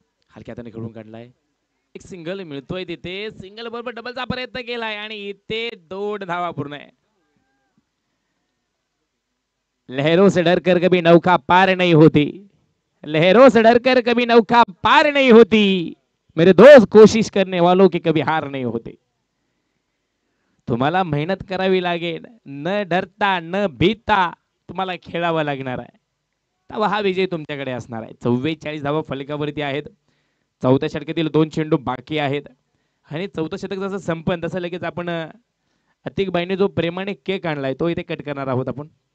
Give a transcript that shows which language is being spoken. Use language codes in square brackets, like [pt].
[mr] हलक्या हाताने खेळून काढलाय. एक सिंगल मिळतोय तिथे. सिंगल बरोबर डबलचा प्रयत्न केलाय आणि इथे 2 धावा पूर्ण आहे. [hi] लहरों से डरकर कभी नौका पार नहीं होती, लहरों से डरकर कभी नौका पार नहीं होती, मेरे दोस्त कोशिश करने वालों की कभी हार नहीं होती. [mr] तुम्हाला मेहनत करावी लागेल, न डरता न भीता तुम्हाला खेळावं लागणार आहे. तेव्हा हा विजय तुमच्याकडे असणार आहे. 44 धावा फलकावरती आहेत. चौथ्या षटकातील 2 चेंडू बाकी आहेत आणि चौथं षटक जसं संपन तसं लगेच आपण अतिक बाईने जो प्रेमाने केक आणलाय तो इथे कट करणार आहोत आपण.